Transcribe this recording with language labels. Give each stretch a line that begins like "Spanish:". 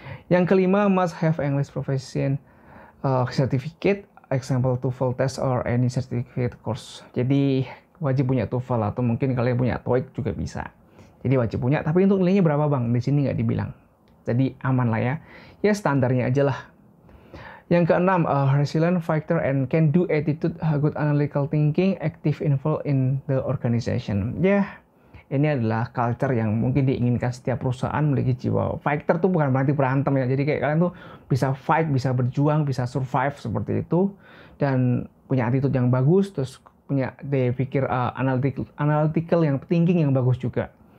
Indonesian: Yang kelima,
English: must have English proficient certificate, example TOEFL test or any certificate course.
Indonesian: Jadi wajib punya TOEFL atau mungkin kalian punya TOEIC juga bisa. Jadi wajib punya, tapi untuk nilainya berapa bang? Di sini nggak dibilang. Jadi aman lah ya. Ya standarnya aja lah. Yang keenam,
English: resilient fighter and can do attitude, good analytical thinking, active involved in the organization.
Indonesian: Ya. Ini adalah culture yang mungkin diinginkan setiap perusahaan, memiliki jiwa fighter tuh bukan berarti berantem ya. Jadi kayak kalian tuh bisa fight, bisa berjuang, bisa survive seperti itu. Dan punya attitude yang bagus, terus punya daya pikir analytical yang thinking yang bagus juga.